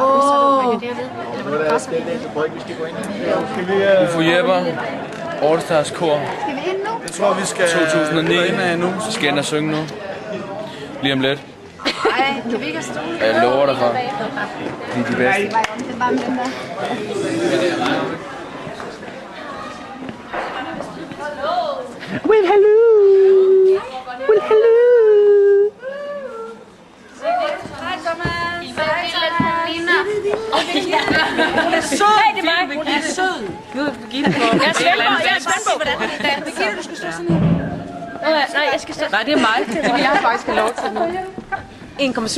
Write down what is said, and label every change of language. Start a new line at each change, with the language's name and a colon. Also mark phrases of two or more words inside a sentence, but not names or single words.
Danish: Ufo Jepper, Allstars Kor. Skal vi ind nu? Jeg tror, vi skal 2009. nu. Så skal jeg ind og synge nu. Lige om lidt. Nej, kan vi ikke have stole? Jeg lover dig for. Vi er de bedste. Det er bare den der.
English: Well, hello. Well, hello.
Danish: Hej, Thomas. Hun er sød. Hey, det er mig. Hun er sød. Gud, Birgitte. Jeg er spændt på, hvordan det er. Birgitte, du skal stå sådan her. Nej, jeg skal stå. Nej, det er mig. Det vil jeg faktisk have lov til.